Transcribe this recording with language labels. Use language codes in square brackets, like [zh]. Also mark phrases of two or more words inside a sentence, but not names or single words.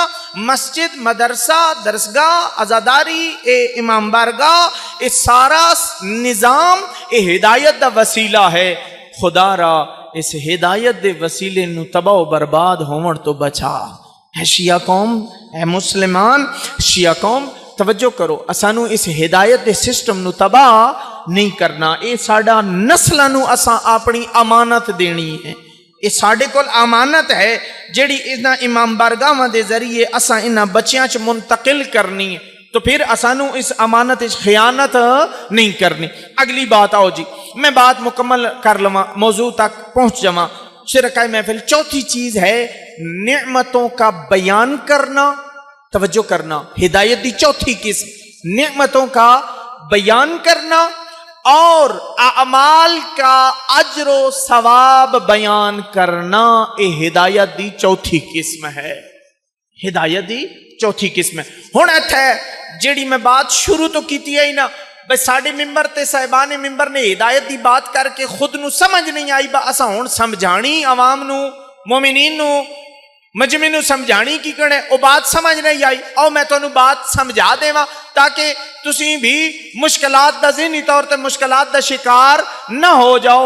[pa] مسجد، مدرسہ، درسگاہ، عزاداری، امام بارگاہ، یہ سارا نظام یہ ہدایت دا وسیلہ ہے۔ خدا را اس ہدایت دے وسیلے نو تباہ و برباد ہون تو بچا۔ ہے شیعہ قوم، ہے مسلمان، شیعہ قوم توجہ کرو، اسانو اس ہدایت دے سسٹم نو تباہ نہیں کرنا، اے ساڑا نسلہ نو اساں اپنی امانت دینی ہے، اے ساڑے کول امانت ہے جیڑی انہاں امام بارگاہ دے ذریعے اساں انہاں بچیاں چ منتقل کرنی ہے، تو پھر اسانو اس امانت اس خیانت نہیں کرنی۔ اگلی بات آؤ جی، میں بات مکمل کر لواں، موضوع تک پہنچ جاواں۔ [ur] شرکائے محفل، چوتھی چیز ہے نعمتوں کا بیان کرنا، توجہ کرنا، [pa] ہدایت دی چوتھی قسم [ur] نعمتوں کا بیان کرنا اور اعمال کا اجر و ثواب بیان کرنا، یہ [pa] ہدایت دی چوتھی قسم [ur] ہے۔ [pa] ہدایت دی چوتھی قسم ہے۔ ہن اتھے جیڑی میں بات شروع تو کیتی ہے نا، بھئی ساڑے ممبر تے صاحبان ممبر نے ہدایت دی بات کر کے خود نو سمجھ نہیں آئی، با اساں ہن سمجھانی عوام نو، مومنین نو، مجمع نو سمجھانی کی کرنے، او بات سمجھ نہیں آئی، او میں تو بات سمجھا دے وا تاکہ تسی بھی مشکلات دا ذہنی طور تے مشکلات دا شکار نہ ہو جاؤ۔